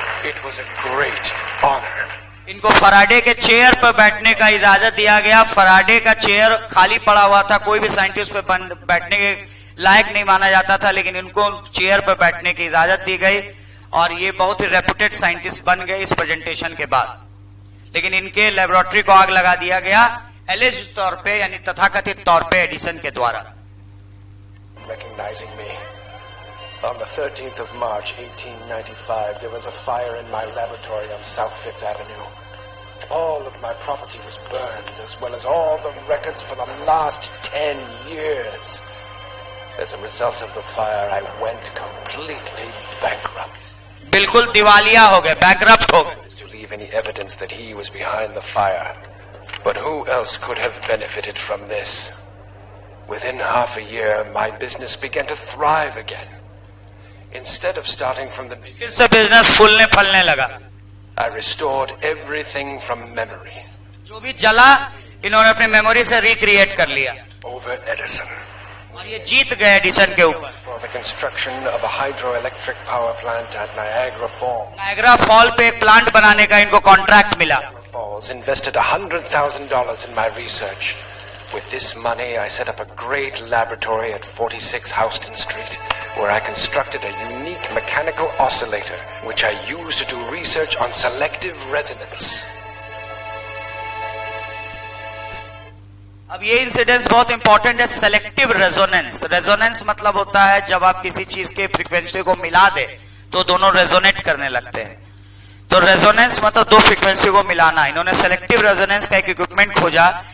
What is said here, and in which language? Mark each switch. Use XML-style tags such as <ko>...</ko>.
<en>It was a great honor.</en> <hi>इनको Faraday के chair पर बैठने का इजाजत दिया गया. फराडे का चेयर खाली पड़ा हुआ था, कोई भी साइंटिस्ट पे बैठने के लायक नहीं माना जाता था, लेकिन इनको चेयर पर बैठने की इजाजत दी गई और ये बहुत ही रेपुटेड साइंटिस्ट बन गए इस प्रेजेंटेशन के बाद. लेकिन इनके लेबोरेटरी को आग लगा दिया गया एलिज तौर पे, यानी तथाकथित तौर पे एडिसन के द्वारा.</hi> <en>Recognizing me. On the 13th of March, 1895, there was a fire in my laboratory on South Fifth Avenue. All of my property was burned, as well as all the records for the last 10 years. As a result of the fire, I went completely bankrupt.</en> <hi>बिल्कुल दिवालिया हो गए, bankrupt हो गए.</hi> <en>To leave any evidence that he was behind the fire. But who else could have benefited from this? Within half a year, my business began to thrive again. Instead of starting from the beginning,</en> <hi>फिर से business फूलने फलने लगा.</hi> <en>I restored everything from memory.</en> <hi>जो भी जला इन्होंने अपने मेमोरी से रिक्रिएट कर लिया.</hi> <en>Over Edison.</en> <hi>और ये जीत गए एडिसन के ऊपर.</hi> <en>For the construction of a hydroelectric power plant at Niagara Falls.</en> <hi>Niagara fall पे एक प्लांट बनाने का इनको कॉन्ट्रैक्ट मिला.</hi> <en>Falls invested $100,000 in my research. With this money, I set up a great laboratory at 46 Houston Street, where I constructed a unique mechanical oscillator, which I used to do research on selective resonance.</en> <hi>अब ये incidence बहुत important है. Selective resonance. Resonance मतलब होता है जब आप किसी चीज के फ्रीक्वेंसी को मिला दे तो दोनों रेजोनेट करने लगते हैं. तो रेजोनेंस मतलब दो फ्रीक्वेंसी को मिलाना. इन्होंने सेलेक्टिव रेजोनेंस का एक इक्विपमेंट खोजा.</hi>